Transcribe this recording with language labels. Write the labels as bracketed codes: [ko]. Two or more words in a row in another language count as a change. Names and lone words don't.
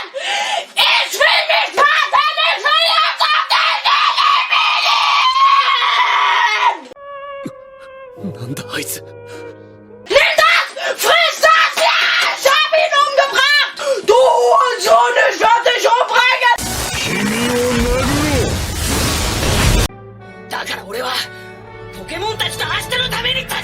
[de] Ich will nicht warten! Ich will jetzt auf den Leben! [ja] なんだあいつ。 [de] Nimm das! Friss das! Ja! Ich hab ihn umgebracht! Du Hurensohn! Ich werd dich umbringen! [ja] 君を殴ろう。だから俺はポケモンたちと明日のために戦う！